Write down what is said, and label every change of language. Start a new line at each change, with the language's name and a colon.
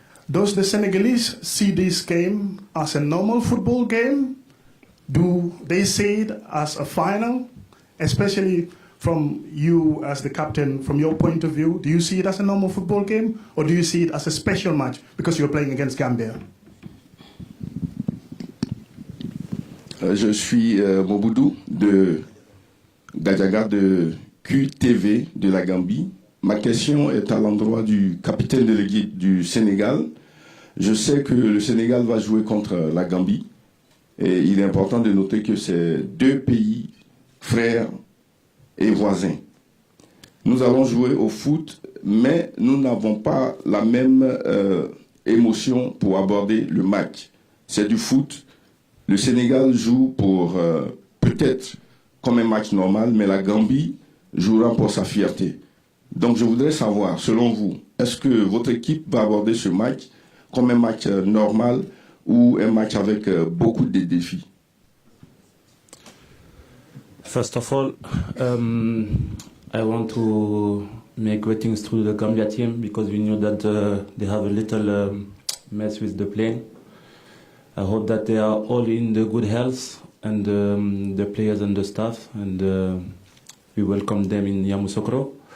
English: Does the Senegalese see this game as a normal football game? Do they see it as a final? Especially from you as the captain, from your point of view, do you see it as a normal football game or do you see it as a special match because you're playing against Gambia?
French: Je suis Moboudou de Gadjaga de QTV de la Gambie. Ma question est à l'endroit du capitaine de l'équipe du Sénégal. Je sais que le Sénégal va jouer contre la Gambie et il est important de noter que c'est 2 pays frères et voisins. Nous allons jouer au foot, mais nous n'avons pas la même émotion pour aborder le match. C'est du foot. Le Sénégal joue pour peut-être comme un match normal, mais la Gambie jouera pour sa fierté. Donc je voudrais savoir, selon vous, est-ce que votre équipe va aborder ce match comme un match normal ou un match avec beaucoup de défis?
English: First of all, I want to make greetings to the Gambia team because we knew that they have a little mess with the plane. I hope that they are all in the good health and the players and the staff, and we welcome them in Yamoussoukro.